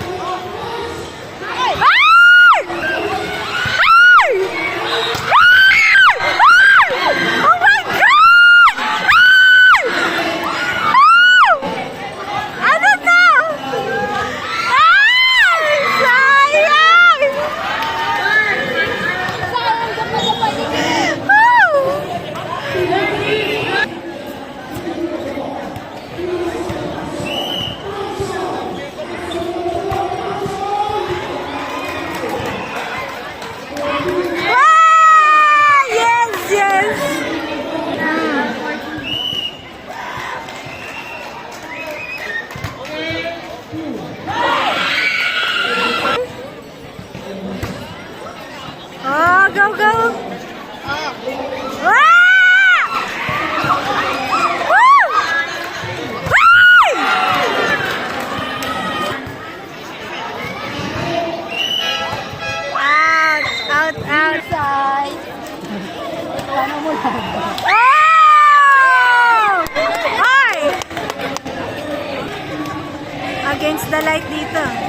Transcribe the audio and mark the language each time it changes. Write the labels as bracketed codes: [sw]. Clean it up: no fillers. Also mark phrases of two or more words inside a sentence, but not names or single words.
[en] Ay! Ay! Ay! Oh my God! [tl] Ay! Wow! Ano to? Ay! Sayang! Woo! Ah! [en] Yes! Oh, go! Ah! Woo! Ay! Outside. Oh! Ay! Against the light dito.